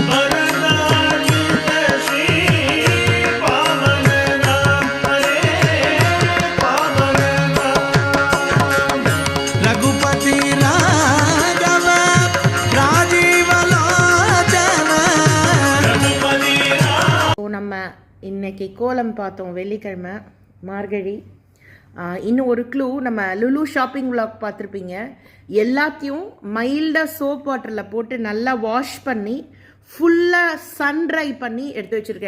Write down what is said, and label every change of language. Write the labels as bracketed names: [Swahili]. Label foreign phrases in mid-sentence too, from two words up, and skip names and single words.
[Sanskrit] वरदार्चित श्री पावन नाम हरे पावन नाम रघुपति राघव राजीव लोचन रघुपति [Tamil] ஸோ நம்ம இன்னைக்கு கோலம் பார்த்தோம், வெள்ளிக்கிழமை மார்கழி. இன்னும் ஒரு க்ளூ, நம்ம லுலு [English] shopping vlog [Tamil] பார்த்துருப்பீங்க. எல்லாத்தையும் மைல்டாக [English] soap water [Tamil] போட்டு நல்லா வாஷ் பண்ணி ஃபுல்லாக [English] sun dry [Tamil] பண்ணி எடுத்து வச்சுருக்கேன்.